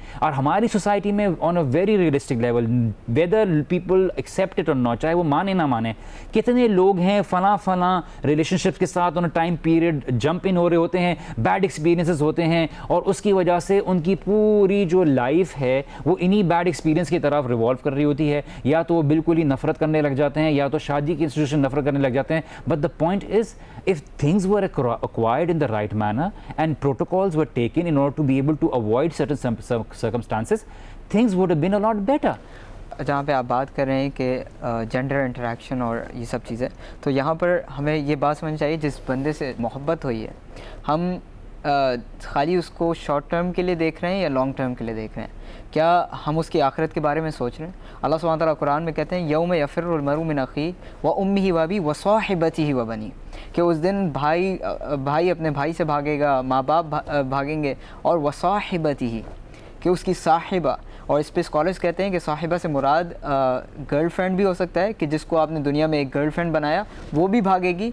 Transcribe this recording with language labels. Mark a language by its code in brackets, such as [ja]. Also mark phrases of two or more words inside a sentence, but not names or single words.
[hi] और हमारी सोसाइटी में [en] on a very realistic level, whether people accept it or not, [hi] चाहे वो माने ना माने, कितने लोग हैं फला रिलेशनशिप्स के साथ [en] time period jump in [hi] हो रहे होते हैं, [en] bad experiences [hi] होते हैं, और उसकी वजह से उनकी पूरी जो लाइफ है वो इन्हीं [en] bad experience [hi] की तरफ रिवॉल्व कर रही होती होती है, या तो वो बिल्कुल ही नफरत करने लग जाते हैं, या तो शादी की इंस्टीट्यूशन नफरत करने लग जाते हैं. [en] but the point is, if things were acquired in the right manner and protocols were taken in order to be able to avoid certain circumstances, things would have been a lot better. [hi] जहाँ पे आप बात कर रहे हैं कि [en] gender interaction [hi] और ये सब चीज़ें, तो यहाँ पर हमें ये बात समझनी चाहिए, जिस बंदे से मोहब्बत हुई है, हम खाली उसको [en] short term [hi] के लिए देख रहे हैं या [en] long term [hi] के लिए देख रहे हैं? क्या हम उसकी आखिरत के बारे में सोच रहे हैं? अल्लाह [ar] سبحانه تعالى [hi] कुरान में कहते हैं [ar] يوم يفر المرء من أخي وأمه وأبيه وصاحبته وبني, [hi] कि उस दिन भाई अपने भाई से भागेगा, माँ बाप भागेंगे, और [ar] وصاحبته, [hi] कि उसकी साहिबा. और इस पे स्कॉलर्स कहते हैं कि साहिबा से मुराद गर्लफ्रेंड भी हो सकता है, कि जिसको आपने दुनिया में एक गर्लफ्रेंड बनाया वो भी भागेगी.